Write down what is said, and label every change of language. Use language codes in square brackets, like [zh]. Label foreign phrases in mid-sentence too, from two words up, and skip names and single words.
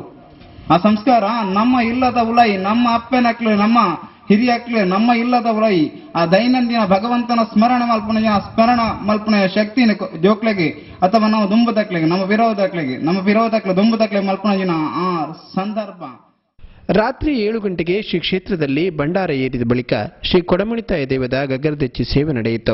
[tcy] ಆ ಸಂಸ್ಕಾರ ನಮ್ಮ ಇಲ್ಲದ ಉಲೈ ನಮ್ಮ ಅಪ್ಪನಕ್ಲೆ ನಮ್ಮ ಹಿರಿಯಕ್ಲೆ ನಮ್ಮ ಇಲ್ಲದ ಉಲೈ ಆ ದೈನಂದಿನ ಭಗವಂತನ ಸ್ಮರಣ ಮಲ್ಪನೆಯ ಶಕ್ತಿನ ಜೋಕ್ಲೆಗೆ ಅಥವಾ ನಾವು ದುಂಬುದಕ್ಲೆಗೆ ನಮ್ಮ ವಿರೋಧಕ್ಲೆ ದುಂಬುದಕ್ಲೆ ಮಲ್ಪನ ಆ ಸಂದರ್ಭ. [kn] ರಾತ್ರಿ 7 ಗಂಟೆಗೆ ಶ್ರೀ ಕ್ಷೇತ್ರದಲ್ಲಿ ಭಂಡಾರ ಏರಿದ ಬಳಿಕ ಶ್ರೀ ಕೊಡಮಣಿತಾಯ ದೈವದ ಗಗ್ಗರದೆಚ್ಚಿ ಸೇವೆ ನಡೆಯಿತು.